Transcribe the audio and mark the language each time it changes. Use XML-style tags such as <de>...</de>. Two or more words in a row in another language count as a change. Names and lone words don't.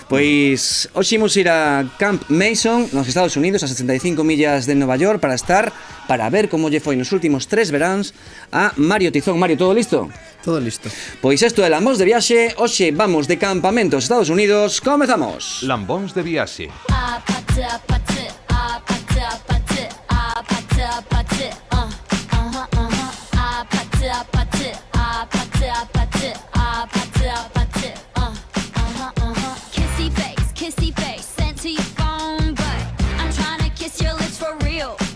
<gl>Pois, hoxe imos ir a Camp Mason, nos Estados Unidos, a 65 millas de Nova York, para ver como lle foi nos últimos 3 veráns a Mario Tizón. Mario, todo listo? Todo listo. Pois isto é Lambóns de Viaxe. Hoxe vamos de campamento aos Estados Unidos. Comezamos. Lambóns de viaxe.</gl> <en>Kissy face, sent to your phone, but I'm trying to kiss your lips for real.</en>